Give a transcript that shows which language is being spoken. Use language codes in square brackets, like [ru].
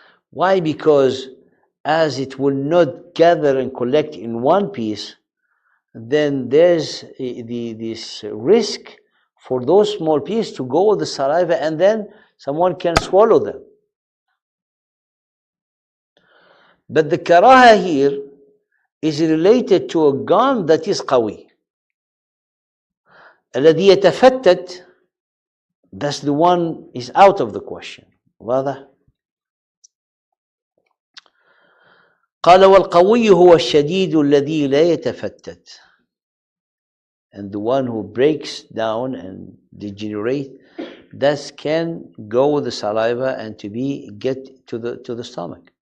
[en] Why? Because as it will not gather and collect in one piece, then there's this risk for those small pieces to go with the saliva and then someone can swallow them. But the karaha here is related to a gum that is qawi. [ar] الذي يتفتت, [en] that's the one is out of the question. [ar] واضح؟ قال والقوي هو الشديد الذي لا يتفتت. [en] And the one who breaks down and degenerate, that can go with the saliva and to be get to the stomach.